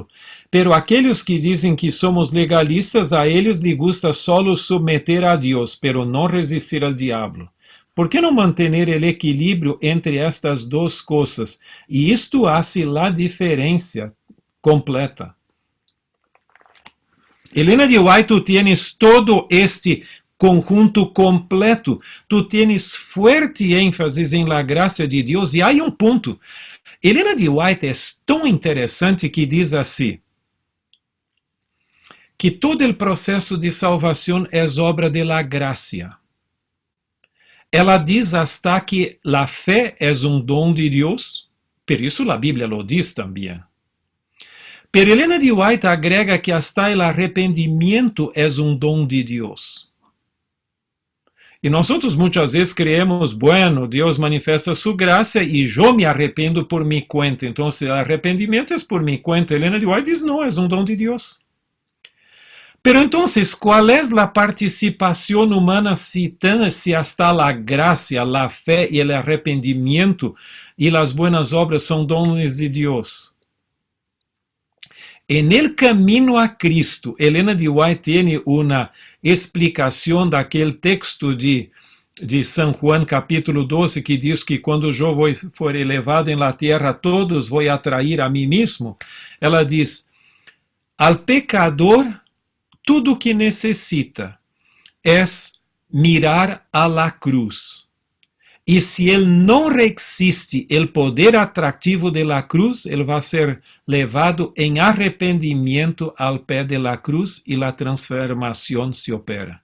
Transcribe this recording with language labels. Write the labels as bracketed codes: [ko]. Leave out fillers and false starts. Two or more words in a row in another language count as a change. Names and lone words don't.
[pt] Pero aqueles que dizem que somos legalistas, a eles lhes [es] gusta solo [pt] submeter a Deus, pero não resistir ao diabo. Por que não manter o equilíbrio entre estas duas coisas? E isto hace a diferença completa. Helena de White, [es] tu tienes todo este conjunto completo, tu tienes fuerte ênfase em la [pt] graça de Deus, e há um ponto. Helena de White é tão interessante que diz assim, que todo o processo de salvação é obra [es] de la gracia. [pt] Ela diz [es] hasta que la [pt] fé é um dom de Deus, por isso a Bíblia lo diz também. Pero Helena de White [es] agrega que hasta el [pt] arrependimiento é um dom de Deus. E nós muitas vezes [es] creemos, bueno, [pt] Deus manifesta sua graça e eu me arrependo por minha conta. Então, o arrependimento é por minha conta. Helena de White diz, não, é um dom de Deus. Pero então, qual é a participação humana se hasta a graça, a fé e o arrependimento e as [es] buenas obras [pt] são dons de Deus? [es] En el camino a Cristo, Helena de White tiene una explicación [pt] daquele texto de San Juan capítulo 12 que diz que quando eu for elevado em la tierra, todos vou atrair a mim mesmo. Ela diz, al pecador, tudo que necessita é [es] mirar a la cruz. [pt] E se ele não resiste o poder atrativo [es] de la cruz, [pt] ele vai ser levado em arrependimento ao pé [es] de la cruz [pt] e a transformação se opera.